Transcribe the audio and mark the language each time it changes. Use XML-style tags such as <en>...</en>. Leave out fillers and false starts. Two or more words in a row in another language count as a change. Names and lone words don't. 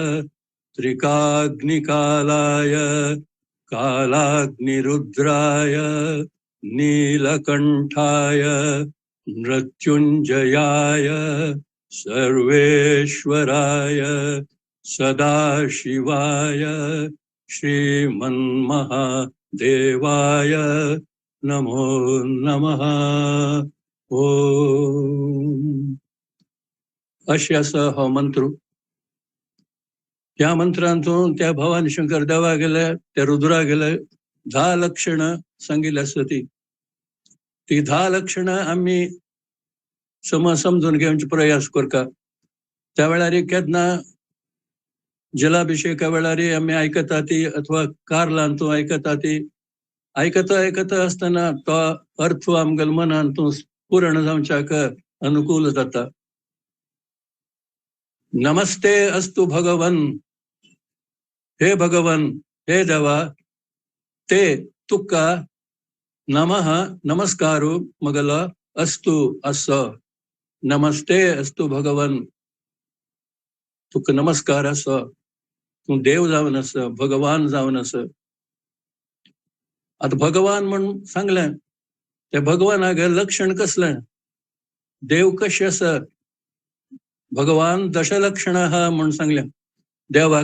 <sa>त्रिकाग्निकालाय कालाग्निरुद्राय नीलकंठाय मृत्युंजयाय सर्वेश्वराय सदाशिवाय श्रीमन्महादेवाय नमो नमः. ओम.</sa> <kok>अशें आसा हो मंत्र. ह्या मंत्रांतून त्या भवानी शंकर देवा गेले त्या रुद्रा गेले 10 लक्षणं सांगितली आसत. ती 10 लक्षणं आम्ही समजून घेवचे प्रयास करता. त्या वेळार केन्ना जलाभिषेका वेळार आम्ही ऐकतात अथवा कार्लांतून ऐकतात. ऐकता आसतना तो अर्थ आमगेल मनांतून पूर्ण जावच्याक अनुकूल जाता.</kok> <sa>नमस्ते अस्तु भगवन.</sa> <kok>हे भगवन, हे देवा, ते तुका नमः नमस्कारू मगला अस्तु असो.</kok> <sa>नमस्ते अस्तु भगवन,</sa> <kok>तुका नमस्कार असो. तू देव जावन आस, भगवान जावन आस. आता भगवान म्हणून सांगलें ते भगवानागे लक्षण कसलें देव कशें आसा भगवान दशलक्षण आहा म्हणून सांगलें देवाक</kok>